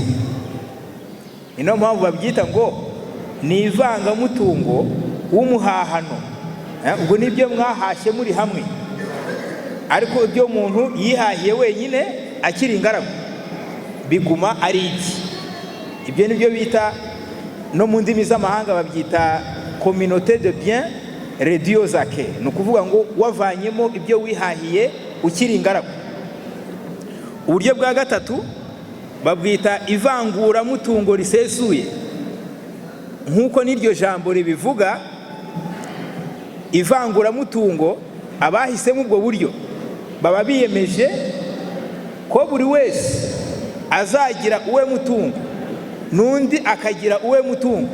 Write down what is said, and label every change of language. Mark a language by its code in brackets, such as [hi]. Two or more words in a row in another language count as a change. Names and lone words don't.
[rw] Niyo mpamvu babyita ngo ni ivangamutungo w'umuhahano. Ubwo nibyo mwahashye muri hamwe, ariko ibyo umuntu yihahiye wenyine akiri ingaragu biguma ari ibye. Ibyo nibyo bita, no mu ndimi z'amahanga babyita [fr] communauté de biens réduits aux acquis. [rw] Ni ukuvuga ngo wavanyemo ibyo wihahiye ukiri ingaragu. Uburyo bwa gatatu babwita ivanguramutungo risesuye. Nk'uko n'iryo jambo ribivuga, ivanguramutungo, abahisemo ubwo buryo baba biyemeje ko buri wese azagira uwe mutungo n'undi akagira uwe mutungo.